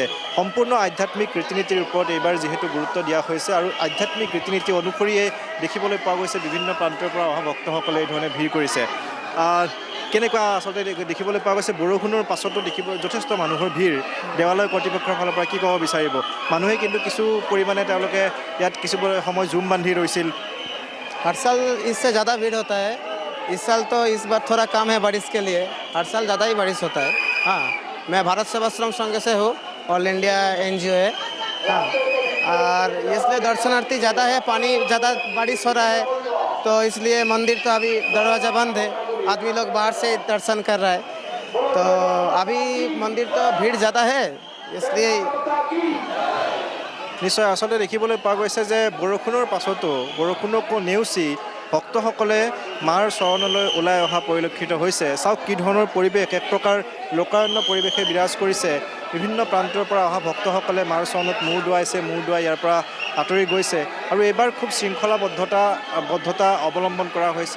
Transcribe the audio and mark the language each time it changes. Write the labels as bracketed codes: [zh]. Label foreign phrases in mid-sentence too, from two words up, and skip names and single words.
[as] সম্পূৰ্ণ আধ্যাত্মিক ৰীতি নীতিৰ ওপৰত এইবাৰ যিহেতু গুৰুত্ব দিয়া হৈছে আৰু আধ্যাত্মিক ৰীতি নীতি অনুসৰিয়ে দেখিবলৈ পোৱা গৈছে বিভিন্ন প্ৰান্তৰ পৰা অহা ভক্তসকলে এই ধৰণে ভিৰ কৰিছে। কেনেকুৱা আচলতে দেখিবলৈ পোৱা গৈছে বৰষুণৰ পাছতো যথেষ্ট মানুহৰ ভিৰ। দেৱালয় কৰ্তৃপক্ষৰ ফালৰ পৰা কি ক'ব বিচাৰিব? মানুহে কিন্তু কিছু পৰিমাণে তেওঁলোকে ইয়াত কিছু সময় জুম বান্ধি ৰৈছিল। [hi] हर साल इससे ज़्यादा भीड़ होता है। इस साल तो इस बार थोड़ा कम है बारिश के लिए, हर साल ज़्यादा ही बारिश होता है। हाँ, मैं भारत सेवाश्रम संघ से हूँ, [en] All India [hi] NGO है। हाँ, और इसलिए दर्शनार्थी ज़्यादा है, पानी ज़्यादा बारिश हो रहा है तो इसलिए मंदिर तो अभी दरवाज़ा बंद है, आदमी लोग बाहर से दर्शन कर रहा है। तो अभी मंदिर तो भीड़ ज़्यादा है इसलिए [as] নিশ্চয় আচলতে দেখিবলৈ পোৱা গৈছে যে বৰষুণৰ পাছতো বৰষুণকো নেওচি ভক্তসকলে মাৰ চৰণলৈ ওলাই অহা পৰিলক্ষিত হৈছে। চাওক কি ধৰণৰ পৰিৱেশ, এক প্ৰকাৰ লোকাৰণ্য পৰিৱেশে বিৰাজ কৰিছে। বিভিন্ন প্ৰান্তৰ পৰা অহা ভক্তসকলে মাৰ চৰণত মূৰ দুৱাইছে, মূৰ দুৱাই ইয়াৰ পৰা আঁতৰি গৈছে আৰু এইবাৰ খুব শৃংখলাবদ্ধতা অৱলম্বন কৰা হৈছে।